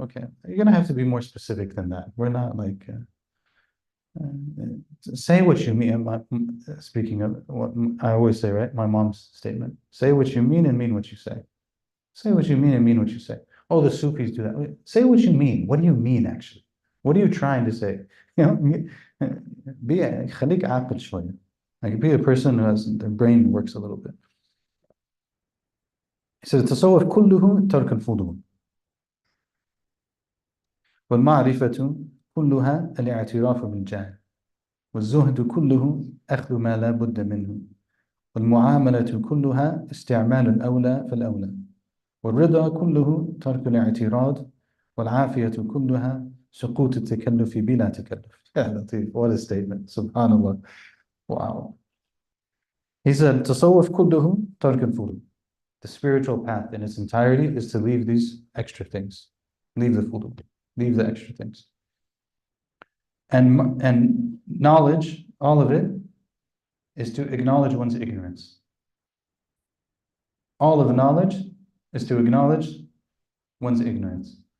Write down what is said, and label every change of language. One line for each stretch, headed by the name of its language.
English: Okay, you're gonna have to be more specific than that. We're not like say what you mean. Speaking of what I always say, right? My mom's statement: say what you mean and mean what you say. Say what you mean and mean what you say. Oh, the Sufis do that. Say what you mean. What do you mean actually? What are you trying to say? You know,
Arabic: خليك عاقل شوية.
English: Like be a person who has their brain works a little bit. He says
Arabic: التصوف كله ترك الفضول والمعرفة كلها الاعتراف بالجهل والزهد كله أخذ ما لا بد منه والمعاملة كلها استعمال الأولى فالأولى والرضا كله ترك الاعتراض والعافية كلها سقوط التكلف بلا تكلف. يا لطيف,
English: what a statement. Subhan Allah. Wow. He said,
Arabic: تصوف كله ترك الفضول.
English: The spiritual path in its entirety is to leave these extra things. Leave the fudul. Leave the extra things. And knowledge, all of it, is to acknowledge one's ignorance. All of the knowledge is to acknowledge one's ignorance.